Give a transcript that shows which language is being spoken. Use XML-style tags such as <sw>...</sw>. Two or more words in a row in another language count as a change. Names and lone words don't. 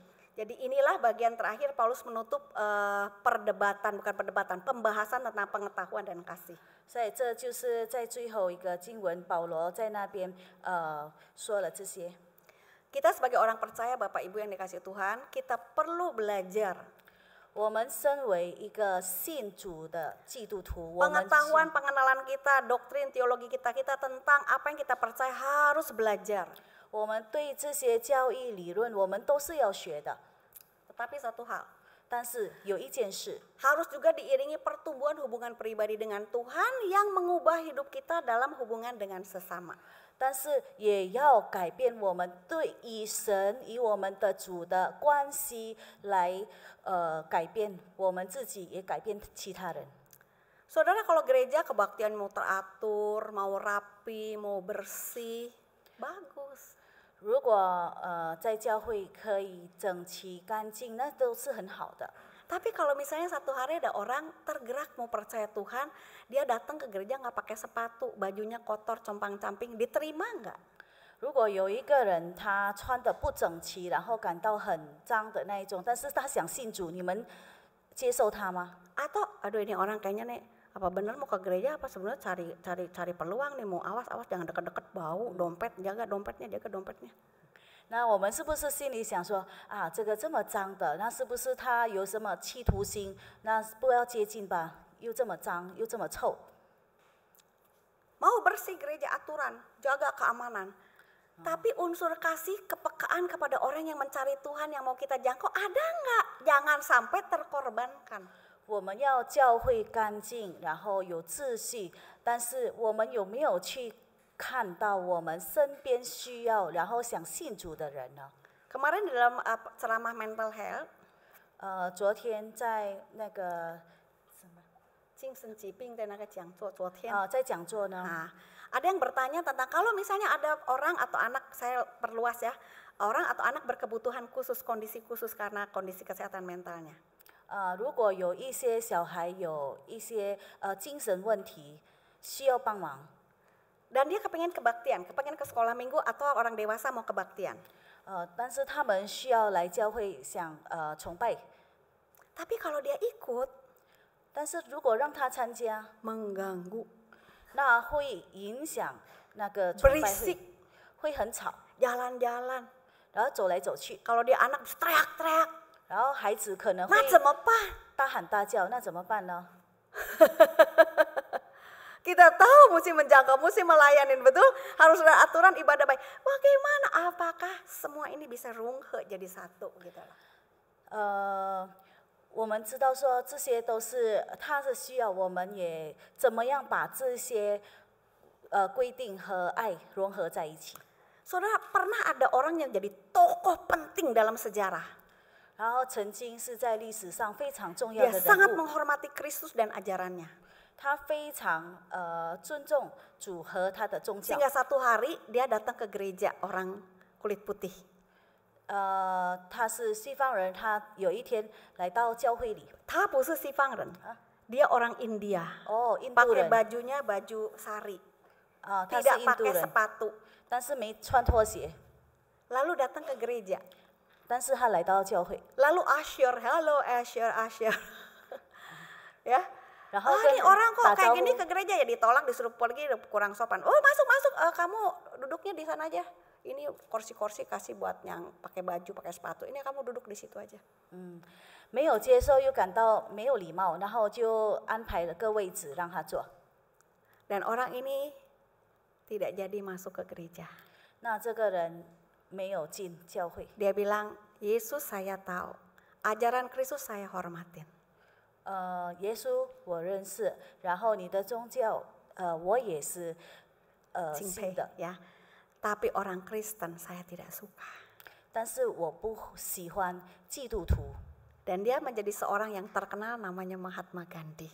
<id>Jadi inilah bagian terakhir Paulus menutup pembahasan tentang pengetahuan dan kasih.</id> <zh>所以这就是在最后一个经文，保罗在那边说了这些。</zh> <id>Kita sebagai orang percaya, Bapak Ibu yang dikasih Tuhan, kita perlu belajar.</id> <zh>我们身为一个信主的基督徒，我们</zh> <id>Pengetahuan, pengenalan kita, doktrin, teologi kita tentang apa yang kita percaya harus belajar.</id> <zh>我们对这些教义理论，我们都是要学的。</zh> <id>Tetapi satu hal,</id> <zh>但是有一件事，</zh> <id>harus juga diiringi pertumbuhan hubungan pribadi dengan Tuhan yang mengubah hidup kita dalam hubungan dengan sesama.</id> <zh>但是也要改变我们对与神与我们的主的关系，来改变我们自己，也改变其他人。</zh> <id>Saudara, kalau gereja kebaktian mau teratur, mau rapi, mau bersih, bagus.</id> <zh>如果在教会可以整齐干净，那都是很好的。</zh> <id>Tapi kalau misalnya satu hari ada orang tergerak mau percaya Tuhan, dia datang ke gereja nggak pakai sepatu, bajunya kotor, compang-camping, diterima nggak?</id> <zh>如果有一个人他穿得不整齐，然后感到很脏的那一种，但是他想信主，你们接受他吗？</zh> <id>Atau, aduh ini orang kayaknya nih, apa benar mau ke gereja apa sebenarnya cari peluang nih, mau awas jangan deket-deket bau, dompet jaga dompetnya.</id> <zh>那我们是不是心里想说啊，这个这么脏的，那是不是他有什么企图心？那不要接近吧，又这么脏，又这么臭。</zh> <id>Mau bersih gereja, aturan, jaga keamanan. Tapi unsur kasih, kepekaan kepada orang yang mencari Tuhan, yang mau kita jangkau, ada nggak? Jangan sampai terkorbankan.</id> <zh>我们要教会干净，然后有秩序，但是我们有没有去看到我们身边需要，然后想信主的人呢？</zh> <id>Kemarin di dalam ceramah</id> <en>mental health,</en> <zh>昨天在那个精神疾病的那个讲座，昨天，在讲座呢，</zh> <id>nah, ada yang bertanya tentang kalau misalnya ada orang atau anak, saya perluas ya, orang atau anak berkebutuhan khusus, kondisi khusus karena kondisi kesehatan mentalnya.</id> <zh>如果有一些小孩有一些精神问题需要帮忙，</zh> <id>Dan dia kepengen kebaktian, kepengen ke sekolah minggu atau orang dewasa mau kebaktian.</id> <zh>但是他们需要来教会想崇拜，</zh> <id>Tapi kalau dia ikut,</id> <zh>但是如果让他参加，</zh> <id>mengganggu,</id> <zh>那会影响那个崇拜</zh> <id>berisik,</id> <zh>会很吵，</zh> <id>jalan-jalan.</id> <zh>然后走来走去，</zh> <id>Kalau dia anak teriak-teriak,</id> <zh>然后孩子可能会 nah 怎么办？大喊大叫，那怎么办呢？</zh> <id>Kita tahu mesti menjangkau, mesti melayanin, betul? Harus ada aturan ibadah baik. Bagaimana? Apakah semua ini bisa runghe jadi satu gitu loh?</id> <zh>我们知道说这些都是他是需要，我们也怎么样把这些规定和爱融合在一起。</zh> <id>Saudara, pernah ada orang yang jadi tokoh penting dalam sejarah.</id> <zh>然后曾经是在历史上非常重要</zh> <id>Dia</id> <zh>的</zh> <id>sangat</id> <zh>人物，</zh> <id>menghormati Kristus dan ajarannya.</id> <zh>他非常尊重主和他的宗教。</zh> <id>Sehingga satu hari dia datang ke gereja orang kulit putih.</id> <zh>他是西方人，他有一天来到教会里，他不是西方人,</zh> <id>dia orang India.</id> <zh>哦，印度</zh> <id>Pakai</id> <zh>人，</zh> <id>bajunya baju sari,</id> <zh>他是</zh> <id>tidak</id> <zh>印度</zh> <id>pakai</id> <zh>人，</zh> <id>sepatu.</id> <zh>但是没穿拖鞋，</zh> <id>Lalu datang ke gereja.</id> <zh>但是他来到教会，</zh> <id>Lalu Asyur, halo Asyur. Ya.</id> <zh>然后</zh> <id>Ini</id> <zh>跟</zh> <id>orang kok</id> <zh>打</zh> <id>kayak</id> <zh>招</zh> <id>gini</id> <zh>呼，</zh> <id>ke gereja ya ditolak disuruh pergi kurang sopan. Oh masuk, kamu duduknya di sana aja. Ini kursi-kursi kasih buat yang pakai baju, pakai sepatu. Ini kamu duduk di situ aja.</id> <zh>没有接受又感到没有礼貌，然后就安排了个位置让他坐。</zh> <id>Dan orang ini tidak jadi masuk ke gereja.</id> <zh>那这个人没有进教会，</zh> <id>Dia bilang, Yesus saya tahu, ajaran Kristus saya hormatin.</id> <zh>耶稣我认识，然后你的宗教我也是信 Cingpei, 的，</zh> <id>ya. Tapi orang Kristen saya tidak suka.</id> <zh>但是我不喜欢基督徒。</zh> <id>Dan dia menjadi seorang yang terkenal namanya Mahatma Gandhi.</id>